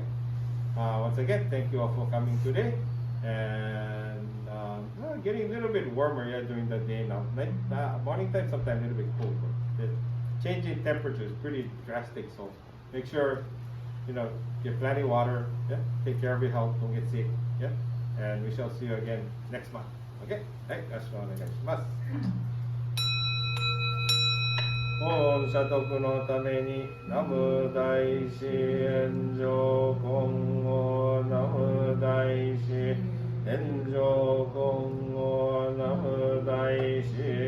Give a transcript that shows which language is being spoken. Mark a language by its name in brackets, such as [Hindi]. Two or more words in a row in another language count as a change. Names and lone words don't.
[English] Once again, thank you all for coming today. And getting a little bit warmer during the day now. Morning time sometimes a little bit cold, but the change in temperature is pretty drastic. So make sure get plenty of water. Take care of your health. Don't get sick. And we shall see you again next month. Okay? Right? That's all I got. [Japanese] 御社徳のために南無大師炎上金剛南無大師炎上金剛南無大師